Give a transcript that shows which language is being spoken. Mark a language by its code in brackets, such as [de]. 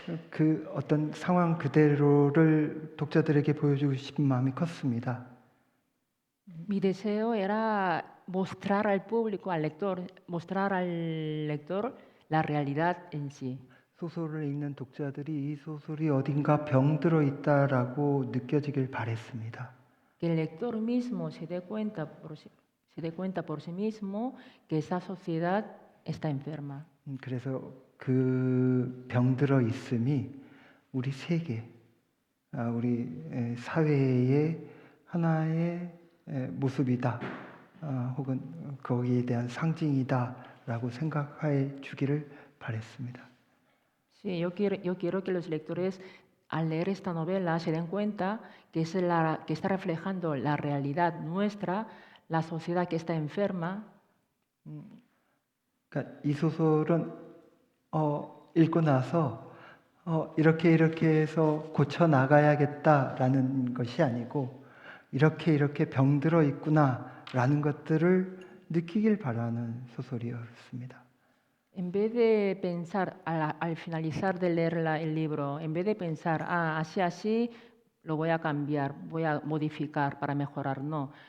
[ko] 그 어떤 상황 그대로를 독자들에게 보여주고 싶은 마음이 컸습니다. [es] Mi deseo era mostrar al público, al lector, mostrar al lector la realidad en sí. [ko] 소설을 읽는 독자들이 이 소설이 어딘가 병들어 있다라고 느껴지길 바랬습니다. [es] Que el lector mismo se dé cuenta por sí mismo que esa sociedad está enferma. [ko] 그래서 그 병들어 있음이 우리 세계, 우리 사회의 하나의 모습이다, 혹은 거기에 대한 상징이다라고 생각해 주기를 바랬습니다. [es] Sí, yo quiero que los lectores, al leer esta novela, se den cuenta que está reflejando la realidad nuestra, la sociedad que está enferma. [ko] 그러니까 이 소설은 읽고 나서 이렇게 해서 고쳐 나가야겠다라는 것이 아니고 이렇게 병들어 있구나라는 것들을 느끼길 바라는 소설이었습니다. [es] En vez de pensar, al finalizar de leer el libro, en vez de pensar, así, lo voy a cambiar, voy a modificar para mejorar, no.